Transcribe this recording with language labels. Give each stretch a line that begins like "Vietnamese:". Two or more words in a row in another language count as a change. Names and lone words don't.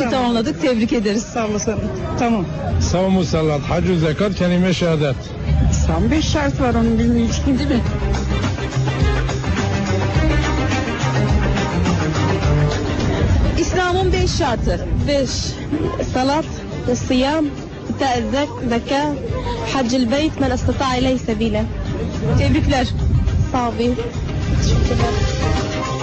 Turkish: Tamam. tamamladık. Tebrik ederiz. Sağ olasın. Tamam. Savun musallat, hacı, zekat, kelime-i şehadet. Tam 5 şart var onun bilmiyorum. Değil mi? İslam'ın 5 şartı.
Arabic: 5 صلاة والصيام إيتاء الزكاة حج البيت من استطاع إليه سبيلا.
Turkish: Tebrikler.
Arabic: صعبين.